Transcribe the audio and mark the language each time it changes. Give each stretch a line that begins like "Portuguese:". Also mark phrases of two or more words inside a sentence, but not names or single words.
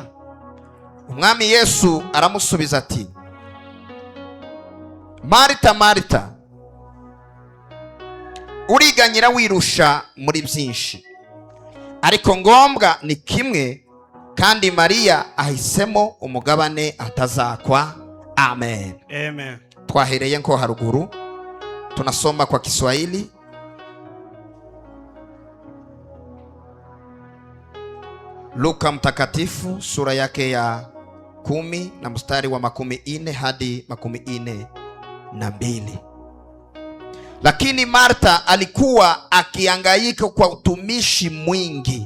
Kinyarwanda: Umwami Yesu aramusubiza ati, Marita, Marita, uriganyira wirusha muri byinshi, ariko ngombwa ni kimwe, kandi Mariya ahisemo umugabane atazakwa. Amen. Amen. Twahereye nko haruguru,
Swahili: tunasoma kwa Kiswahili. Luka mtakatifu sura yake ya 10 na mstari wa 40 hadi 42. Lakini Marta alikuwa akihangaika kwa utumishi mwingi.